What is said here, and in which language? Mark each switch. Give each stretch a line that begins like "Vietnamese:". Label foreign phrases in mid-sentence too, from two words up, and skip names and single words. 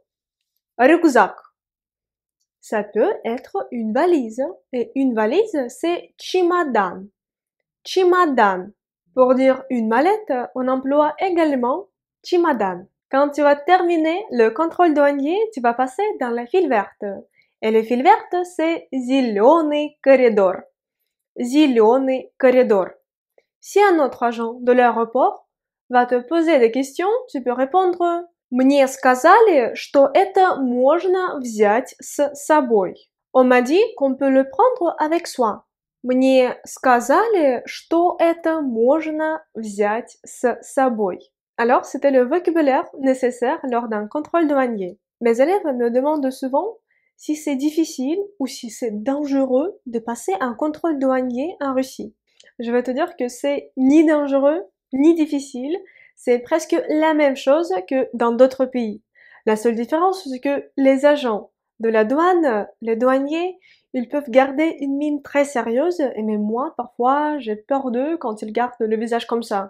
French: Рюкзак. Ça peut être une valise. Et une valise, c'est
Russian: чемодан. Чемодан.
French: Pour dire une mallette, on emploie également чемодан. Quand tu vas terminer le contrôle douanier, tu vas passer dans la file verte. Et la file verte, c'est
Russian: зеленый коридор. Зеленый коридор.
French: Si un autre agent de l'aéroport va te poser des questions, tu peux répondre
Russian: Мне сказали, что это можно взять с собой.
French: On m'a dit qu'on peut le prendre avec soi.
Russian: Мне сказали, что это можно взять с собой.
French: Alors, c'était le vocabulaire nécessaire lors d'un contrôle douanier. Mes élèves me demandent souvent si c'est difficile ou si c'est dangereux de passer un contrôle douanier en Russie. Je vais te dire que c'est ni dangereux, ni difficile. c'est presque la même chose que dans d'autres pays. La seule différence, c'est que les agents de la douane, les douaniers, ils peuvent garder une mine très sérieuse, et même moi, parfois, j'ai peur d'eux quand ils gardent le visage comme ça.